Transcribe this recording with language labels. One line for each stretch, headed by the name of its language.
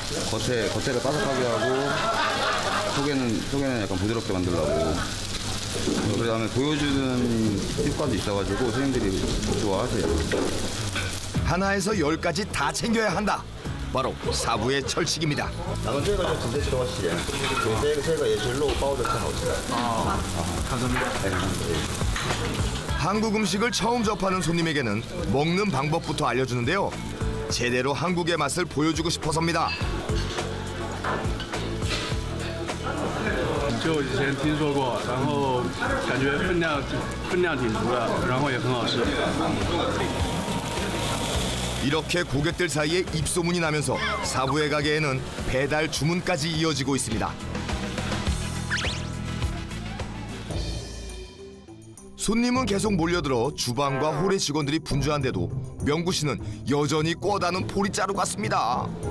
Korean: 겉에를 바삭하게 하고 속에는 약간 부드럽게 만들려고. 그다음에 보여주는 효과도 있어가지고 손님들이 좋아하세요. 하나에서 10까지 다 챙겨야 한다. 바로 사부의 철칙입니다.
Chinese: 咱们这个就直接吃多些，对，这个也是肉包的，太好吃了。
Korean: 한국 음식을 처음 접하는 손님에게는 먹는 방법부터 알려주는데요. 제대로 한국의 맛을 보여주고 싶어서입니다.
Chinese: 就以前听说过，然后感觉分量挺足的，然后也很好吃。
Korean: 이렇게 고객들 사이에 입소문이 나면서 사부의 가게에는 배달 주문까지 이어지고 있습니다. 손님은 계속 몰려들어 주방과 홀의 직원들이 분주한데도 명구 씨는 여전히 꿔다는 포리자루 같습니다.